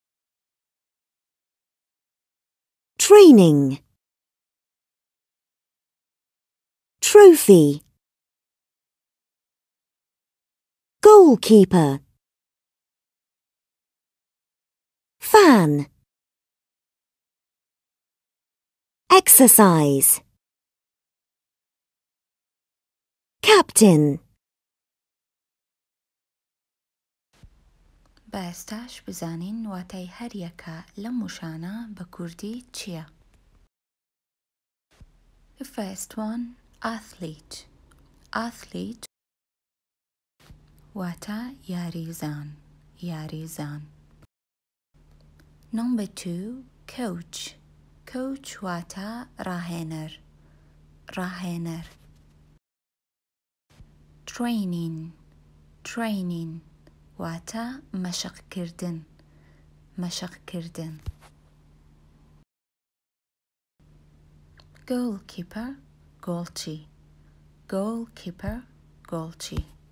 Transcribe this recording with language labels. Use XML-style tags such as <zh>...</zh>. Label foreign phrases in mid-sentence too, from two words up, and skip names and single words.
<en>training, trophy, goalkeeper, fan, exercise, captain.</en> <ckb>باستاش بزانین واتای هەر یەکە لەم وشانە بە کوردی چییە؟</ckb> <en>The first one, athlete.</en> <ckb>Athlete واتە یاریزان یاریزان.</ckb> <en>Number 2, coach.</en> <ckb>Coach واتە ڕاهێنەر ڕاهێنەر.</ckb> <en>Training. Training</en> <ckb>واتە مەشقکردن مەشقکردن. Goalkeeper گۆڵچی goalkeeper گۆڵچی.</ckb>